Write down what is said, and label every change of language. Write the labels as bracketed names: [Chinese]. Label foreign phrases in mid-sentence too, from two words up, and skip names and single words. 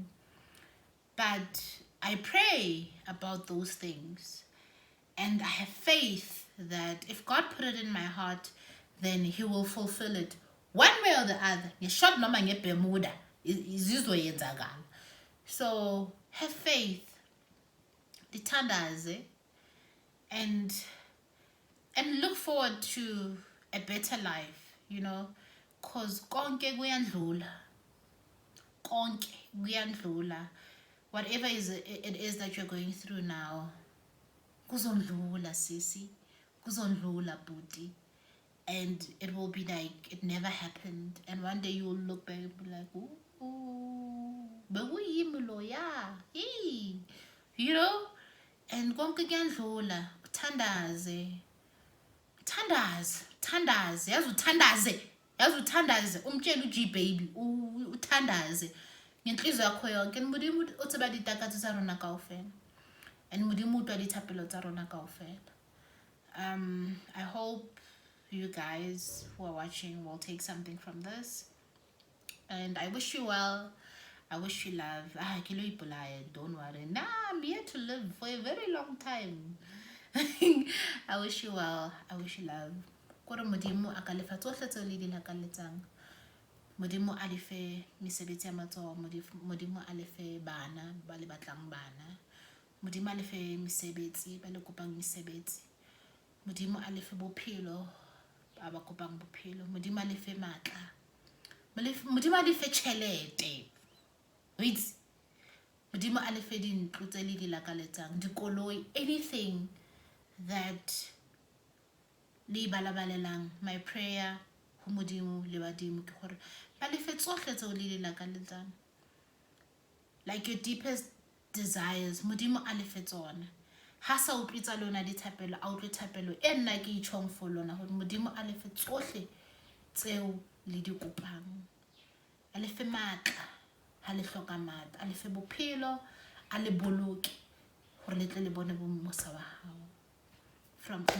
[English] But I pray about those things, and I have faith that if God put it in my heart, then He will fulfill it one way or the other. So have faith, lithandaze, and look forward to a better life, you know, because [Zulu] konke kuyandlula. Konke kuyandlula. [English] Whatever it is that you're going through now, [Zulu] kuzondlula sisi, kuzondlula [English] booty, and it will be like it never happened. And one day you will look back and be like, ooh, you know. [Zulu] And konke kuyandlula, uthandaze, yazi uthandaze, umtshela uG baby, uthandaze ngenhliziyo yakho yonke. [Southern Sotho] Modimo o tseba ditakatso tsa rona kaofela, and Modimo o twa dithapelo tsa rona kaofela. [English] I hope you guys who are watching will take something from this, and I wish you well. I wish you love. Don't worry. Nah, I'm here to live for a very long time. I wish you well. I wish you love. [Southern Sotho] Kore Modimo a ka lefa tsohle tseo le di lakaletsang. Modimo a lefe mesebetsi ya matsoho. Modimo a lefe bana ba le batlang bana. Modimo a lefe mesebetsi ba le kopang mesebetsi. Modimo a lefe bophelo ba ba kopang bophelo. Modimo a lefe matla. Modimo a lefe tjhelete. Wait. Modimo a lefe dintlo tse le di lakaletsang, dikoloi, [English] anything that [Southern Sotho] le balabalelang. [English] My prayer [Southern Sotho] ho Modimo le badimo ke gore ba lefe tsohle tseo le di lakaletsang, [English] like your deepest desires. [Southern Sotho] Modimo a lefe tsona. Ha sa utlwi tsa lona dithapelo, a utlwe thapelo e nna ke itjhong for lona gore Modimo a lefe tsohle tseo le di kopang. A lefe matla, ha le hloka matla, a lefe bophelo, a le boloke gore le tle le bone bomosa ba hao.